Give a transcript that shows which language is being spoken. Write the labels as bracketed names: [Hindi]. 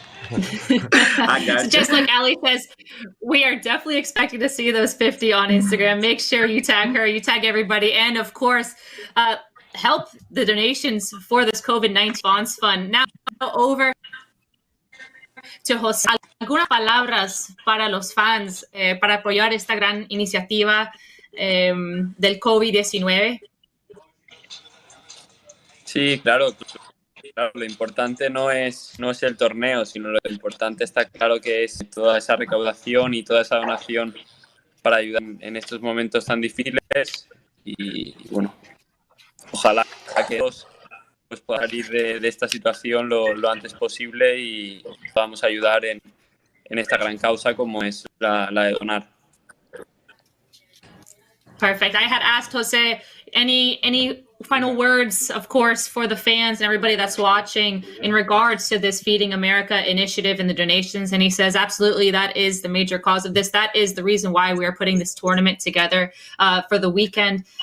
[English] I got so you. just like Ali says, we are definitely expecting to see those 50 on Instagram. Make sure you tag her, you tag everybody, and of course, help the donations for this COVID-19 response fund. Now over to Jose. [Spanish] Algunas palabras para los fans para apoyar esta gran iniciativa del COVID-19. Sí, claro. Lo importante no es el torneo, sino lo importante está claro que es toda esa recaudación y toda esa donación para ayudar en estos momentos tan difíciles y bueno, ojalá que todos pues, puedan salir de esta situación lo antes posible y podamos ayudar en esta gran causa como es la de donar. [English] Perfect. I had asked Jose any final words, of course, for the fans and everybody that's watching in regards to this Feeding America initiative and the donations. And he says, absolutely, that is the major cause of this. That is the reason why we are putting this tournament together for the weekend.